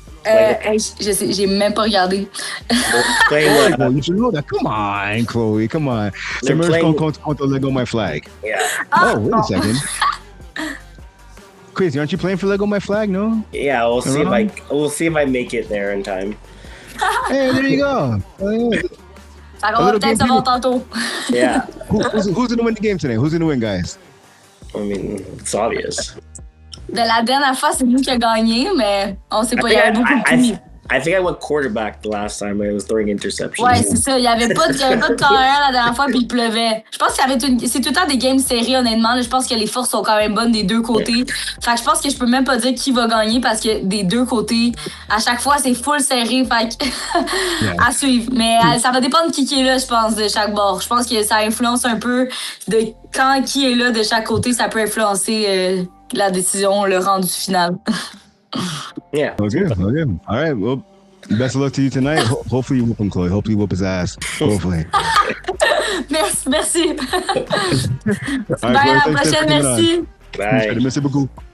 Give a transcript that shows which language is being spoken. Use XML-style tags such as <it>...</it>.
<fr>Je sais, j'ai même pas regardé.</fr> <en>Well, you should know that. Come on, Chloe. Come on. The Merge contre Lego My Flag. Yeah. Oh, wait a second. Quaysie, aren't you playing for Lego My Flag? No. Yeah, we'll see if I make it there in time. Hey, there you go.</en> <fr>Ça va peut-être se voir tantôt.</fr> <en>Yeah. Who's gonna win the game today? Who's gonna win, guys? I mean, it's obvious.</en> <fr>De la dernière fois, c'est nous qui a gagné, mais on sait pas, il y avait beaucoup de pluie.</fr> <en>I think I went quarterback the last time I was throwing interceptions.</en> <fr>Ouais, c'est ça. Il y avait pas de carrière la dernière fois, puis il pleuvait. Je pense que c'est tout le temps des games serrés, honnêtement. Là, je pense que les forces sont quand même bonnes des deux côtés. Ouais. Fait que je pense que je peux même pas dire qui va gagner parce que des deux côtés, à chaque fois, c'est full serré. Fait que à suivre. Mais ça va dépendre de qui est là, je pense, de chaque bord. Je pense que ça influence un peu de quand qui est là de chaque côté. Ça peut influencer la décision, le rendu final.</fr> <en>Yeah. Okay. All right. Well, best of luck to you tonight. Hopefully you whoop him, Chloe. Hopefully you whoop his ass. Hopefully.</en> <fr>Merci.</fr> <en>All right,</en> <fr>bye, à la Chloe, prochaine. Merci.</fr> <en>Bye.</en> <fr>Merci beaucoup.</fr>